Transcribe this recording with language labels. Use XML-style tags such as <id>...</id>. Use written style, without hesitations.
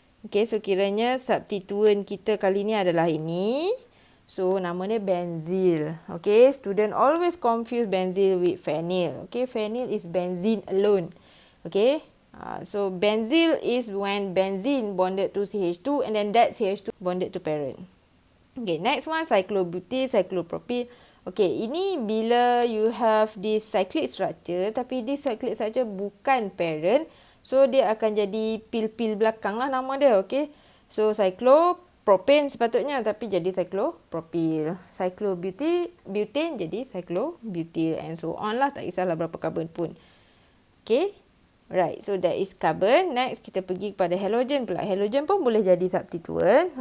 <ms>Okay, so kiranya substituent kita kali ni adalah ini. So, nama dia benzyl.</ms> <en>Okay, student always confuse benzyl with phenyl. Okay, phenyl is benzene alone. Okay, so benzyl is when benzene bonded to CH2 and then that CH2 bonded to parent.</en> <ms>Okay, next one, cyclobutyl, cyclopropyl. Okay, ini bila</ms> <en>you have this cyclic structure,</en> <ms>tapi</ms> <en>this cyclic structure</en> <ms>bukan parent, so dia akan jadi pil-pil belakang lah nama dia, okay. So, cyclopropane sepatutnya, tapi jadi cyclopropyl. Cyclobutane jadi cyclobutyl and so on lah, tak kisahlah berapa carbon pun.</ms> <en>Okay, right, so that is carbon.</en> <ms>Next, kita pergi kepada halogen pula. Halogen pun boleh jadi substituent.</ms>